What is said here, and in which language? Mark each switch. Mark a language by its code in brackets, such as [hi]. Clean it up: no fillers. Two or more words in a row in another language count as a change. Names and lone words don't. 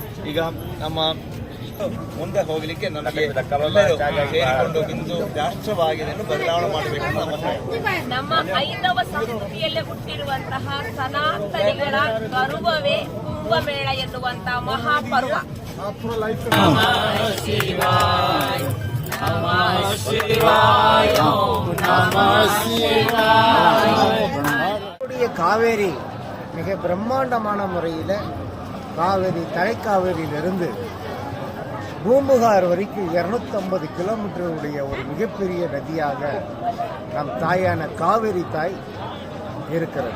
[kn] ಈಗ ನಮ್ಮ ಮುಂದೆ ಹೋಗಲಿಕ್ಕೆ ನಮಗೆ ಎಲ್ಲರೂ ಸೇರಿಕೊಂಡು ಹಿಂದೂ ರಾಷ್ಟ್ರವಾಗಿದೆ ಬದಲಾವಣೆ ಮಾಡಬೇಕು. ನಮ್ಮ ಹೈಂದವ ಸಂಸ್ಕೃತಿಯಲ್ಲೇ ಹುಟ್ಟಿರುವಂತಹ ಸನಾತನಿಗಳ ಗರ್ವವೇ ಕುಂಭಮೇಳ ಎನ್ನುವಂತಹ ಮಹಾಪರ್ವ. [ta] காவேரி மிக பிரம்மாண்டமான முறையில் காவேரி தலைக்காவேரியிலிருந்து பூம்புகார் வரைக்கும் 250 கிலோமீட்டருடைய ஒரு மிகப்பெரிய நதியாக நம் தாயான காவேரி தாய் இருக்கிறது.